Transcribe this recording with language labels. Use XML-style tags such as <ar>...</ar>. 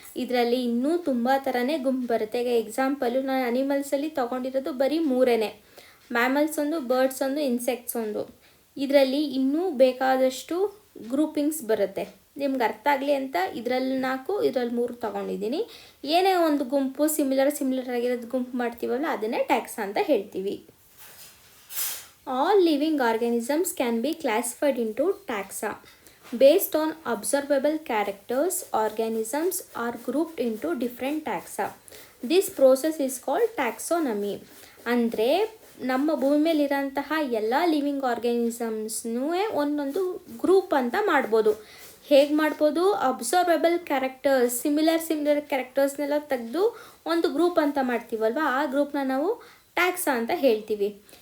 <kn>ಇದರಲ್ಲಿ ಇನ್ನೂ ತುಂಬ ಥರನೇ ಗುಂಪು ಬರುತ್ತೆ. ಈಗ ಎಕ್ಸಾಂಪಲು ನಾನು ಅನಿಮಲ್ಸಲ್ಲಿ ತೊಗೊಂಡಿರೋದು ಬರೀ 3 ಮ್ಯಾಮಲ್ಸ್ ಒಂದು, ಬರ್ಡ್ಸ್ ಒಂದು, ಇನ್ಸೆಕ್ಟ್ಸ್ ಒಂದು. ಇದರಲ್ಲಿ ಇನ್ನೂ ಬೇಕಾದಷ್ಟು ಗ್ರೂಪಿಂಗ್ಸ್ ಬರುತ್ತೆ. ನಿಮ್ಗೆ ಅರ್ಥ ಆಗಲಿ ಅಂತ ಇದರಲ್ಲಿ 4, ಇದರಲ್ಲಿ 3 ತೊಗೊಂಡಿದ್ದೀನಿ. ಏನೇ ಒಂದು ಗುಂಪು ಸಿಮಿಲರ್ ಆಗಿರೋದು ಗುಂಪು ಮಾಡ್ತೀವಲ್ಲ ಅದನ್ನೇ ಟ್ಯಾಕ್ಸಾ ಅಂತ ಹೇಳ್ತೀವಿ.</kn> <en>All living organisms can be classified into taxa. Based on observable characters, organisms are grouped into different taxa. This process is called taxonomy.</en> <kn>ಅಂದರೆ ನಮ್ಮ ಭೂಮಿ ಮೇಲಿರೋಂತಹ ಎಲ್ಲ ಲಿವಿಂಗ್ ಆರ್ಗ್ಯಾನಿಸಮ್ಸ್ನೂ ಒಂದೊಂದು ಗ್ರೂಪ್ ಅಂತ ಮಾಡ್ಬೋದು. ಹೇಗೆ ಮಾಡ್ಬೋದು? ಅಬ್ಸರ್ವೇಬಲ್ ಕ್ಯಾರೆಕ್ಟರ್ಸ್, ಸಿಮಿಲರ್ ಕ್ಯಾರೆಕ್ಟರ್ಸ್ನೆಲ್ಲ ತೆಗೆದು ಒಂದು ಗ್ರೂಪ್ ಅಂತ ಮಾಡ್ತೀವಲ್ವ, ಆ ಗ್ರೂಪ್ನ ನಾವು ಟ್ಯಾಕ್ಸಾ ಅಂತ ಹೇಳ್ತೀವಿ.</kn>